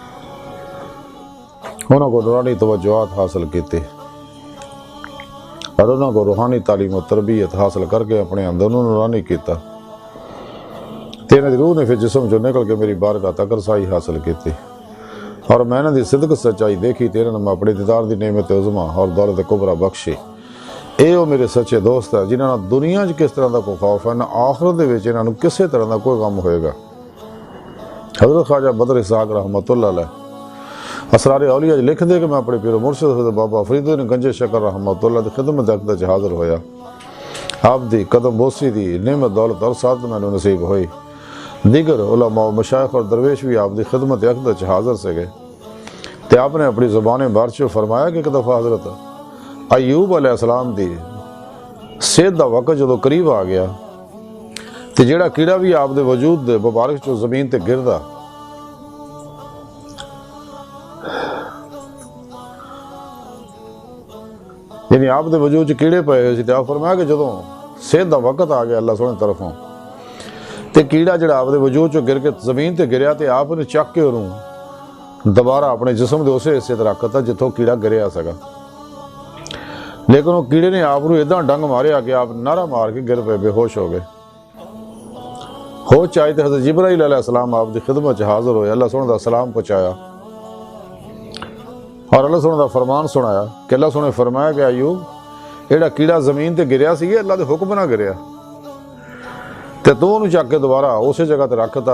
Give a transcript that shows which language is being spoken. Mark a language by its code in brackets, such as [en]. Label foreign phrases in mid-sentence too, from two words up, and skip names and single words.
[pa] انہوں کو نورانی توجہات حاصل کیتے اور انہوں کو روحانی تعلیم و تربیت حاصل کر کے اپنے اندر نورانی کیتا، تیرے دی روح نے پھر جسم جو نکل کے میری بارگاہ تک رسائی حاصل کیتی اور میں نے دی صدق سچائی دیکھی، تیرے نے میں اپنی دیدار دی نعمت عظمہ اور دولت کبریٰ بخشی۔ اے وہ میرے سچے دوست ہے جنہاں دنیا چ کس طرح دا کوئی خوف ہے نہ آخرت دے وچ انہاں نوں کسے طرح دا کوئی غم ہوئے گا۔ حضرت خواجہ بدر اسحاق [ar] رحمۃ اللہ علیہ [pa] اسرار اولیاء لکھ دے کہ میں اپنے پیر و مرشد حضرت بابا فرید الدین گنج شکر [ar] رحمۃ اللہ [pa] دی خدمت اقدس حاضر ہویا، آپ دی قدم بوسی دی نعمت دولت اور سعادت میں نصیب ہوئی، دیگر علماء و مشائخ اور درویش بھی آپ دی خدمت اقدس حاضر سے گئے، تے آپ نے اپنی زبان بارچو فرمایا کہ ایک دفعہ حضرت ایوب [ar] علیہ السلام [pa] دی صحت دا وقت جدو قریب آ گیا تے جیڑا کیڑا بھی آپ دے وجود دے مبارک چو زمین تے گردا یعنی آپ دے وجود چ کیڑے پے ہوئے سی تے آپ فرمایا کہ جدوں صحت دا وقت آ گیا اللہ سونے طرفوں ਤੇ ਕੀੜਾ ਜਿਹੜਾ ਆਪਦੇ ਵਜੂਦ ਚੋਂ ਗਿਰ ਕੇ ਜ਼ਮੀਨ ਤੇ ਗਿਰਿਆ ਤੇ ਆਪ ਨੇ ਚੱਕ ਕੇ ਉਹਨੂੰ ਦੁਬਾਰਾ ਆਪਣੇ ਜਿਸਮ ਦੇ ਉਸੇ ਹਿੱਸੇ ਤੇ ਰੱਖਤਾ ਜਿੱਥੋਂ ਕੀੜਾ ਗਿਰਿਆ ਸੀਗਾ। ਲੇਕਿਨ ਉਹ ਕੀੜੇ ਨੇ ਆਪ ਨੂੰ ਇਦਾਂ ਡੰਗ ਮਾਰਿਆ ਕਿ ਆਪ ਨਾਰਾ ਮਾਰ ਕੇ ਗਿਰ ਪਏ, ਬੇਹੋਸ਼ ਹੋ ਗਏ। ਹੋਸ਼ ਆਈ ਤੇ ਹਜ਼ਰਤ ਜਿਬਰਾਈਲ अलैहिस्सलाम ਆਪ ਦੀ ਖਿਦਮਤ 'ਚ ਹਾਜ਼ਰ ਹੋਏ, ਅੱਲਾਹ ਸੋਹਣੇ ਦਾ ਸਲਾਮ ਪਹੁੰਚਾਇਆ ਔਰ ਅੱਲਾਹ ਸੋਹਣੇ ਦਾ ਫਰਮਾਨ ਸੁਣਾਇਆ ਕਿ ਅੱਲਾਹ ਸੋਹਣੇ ਫਰਮਾਇਆ ਕਿ ਅਯੂਬ, ਜਿਹੜਾ ਕੀੜਾ ਜ਼ਮੀਨ ਤੇ ਗਿਰਿਆ ਸੀ ਅੱਲਾਹ ਦੇ ਹੁਕਮ ਨਾਲ ਗਿਰਿਆ ਤੇ ਤੂੰ ਉਹਨੂੰ ਚੱਕ ਕੇ ਦੁਬਾਰਾ ਉਸੇ ਜਗ੍ਹਾ ਤੇ ਰੱਖਤਾ।